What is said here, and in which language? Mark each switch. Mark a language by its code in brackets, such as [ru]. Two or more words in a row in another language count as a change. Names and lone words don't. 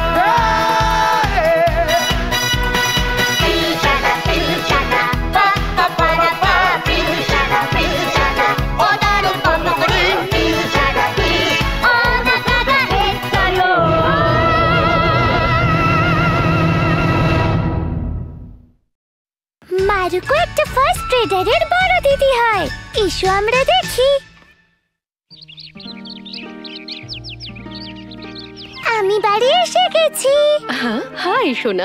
[ja] ピーシャラピーシャラパッパパラパーピーシャラピーシャラ踊るばかりピーシャラピーお腹が減ったよ。 [bn] মারুকো একটা ফার্স্ট গ্রেডারের বড় দিদি হয়। এসো আমরা দেখি। আমি বাড়ি এসে গেছি। হাই সোনা।